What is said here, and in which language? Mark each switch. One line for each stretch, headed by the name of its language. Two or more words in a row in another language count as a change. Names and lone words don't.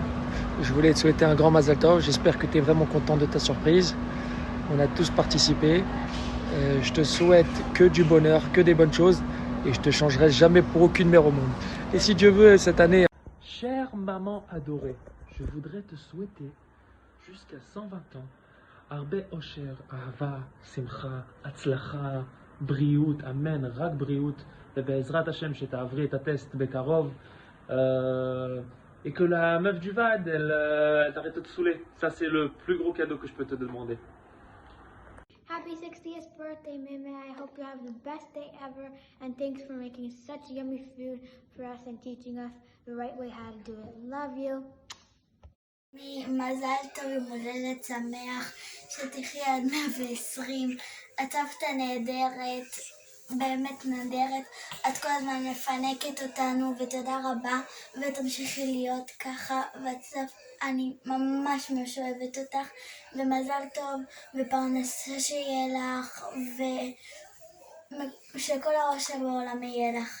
French: Je voulais te souhaiter un grand
Hebrew: מזל טוב.
French: J'espère que tu es vraiment content de ta surprise. On a tous participé. Je te souhaite que du bonheur, que des bonnes choses. Et je te changerai jamais pour aucune mère au monde. Et si Dieu veut, cette année... Chère maman adorée, je voudrais te souhaiter jusqu'à 120 ans
Hebrew: הרבה אושר, אהבה, שמחה, הצלחה, בריאות, אמן, רק בריאות,
French: et
Hebrew: בעזרת השם,
French: שתעברי ta test Bekarov, et que la meuf du VAD, elle t'arrête de te saouler. Ça, c'est le plus gros cadeau que je peux te demander.
English: Happy 60th birthday, Mimi. I hope you have the best day ever, and thanks for making such yummy food for us and teaching us the right way how to do it. Love you.
Hebrew: מזל טוב, יום הולדת שמח, שתחי עד 120. את סבתא נהדרת, באמת נהדרת. את כל הזמן מפנקת אותנו, ותודה רבה, ותמשיכי להיות ככה. אני ממש ממש אוהבת אותך, ומזל טוב, ופרנסה שיהיה לך, ושכל הראש בעולם יהיה לך.